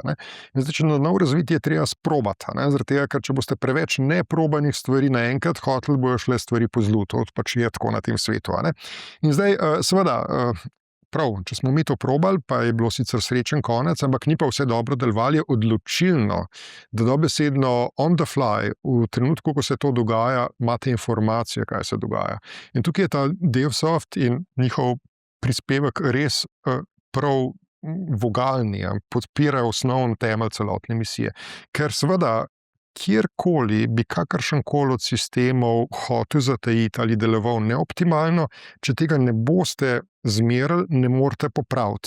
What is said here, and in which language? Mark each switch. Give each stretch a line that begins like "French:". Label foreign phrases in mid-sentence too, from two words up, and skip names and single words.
Slovenian: In zdaj, če na nov razviti, je treba sprobati. Zaradi tega, ker če boste preveč neprobanih stvari naenkrat hoteli, bojo šle stvari po zlu. To pač je tako na tem svetu. In zdaj, seveda, prav, če smo mi to probali, pa je bilo sicer srečen konec, ampak ni pa vse dobro delovalo, je odločilno, da dobesedno
English: on the fly,
Slovenian: v trenutku, ko se to dogaja, imate informacije, kaj se dogaja. In tukaj je ta Devesoft in njihov prispevek res prav vogalni, podpirajo osnovni temelj celotne misije. Ker seveda, kjerkoli bi kakršenkoli od sistemov hotel zatajiti ali deloval neoptimalno, če tega ne boste zmerili, ne morete popraviti.